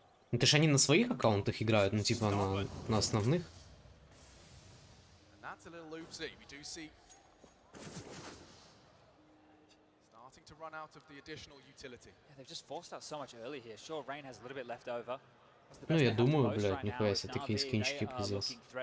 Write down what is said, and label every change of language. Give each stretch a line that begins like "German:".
Russian: Ну, ты ж они на своих аккаунтах играют, ну типа на основных.
English: That's a little oopsie. We do see starting to run out of the additional utility. Yeah, they've just forced out so much early here. Sure, Rain has a little bit left over.
Russian: Ну, я думаю, блядь, нихуя себе, такие скинчики, пиздец.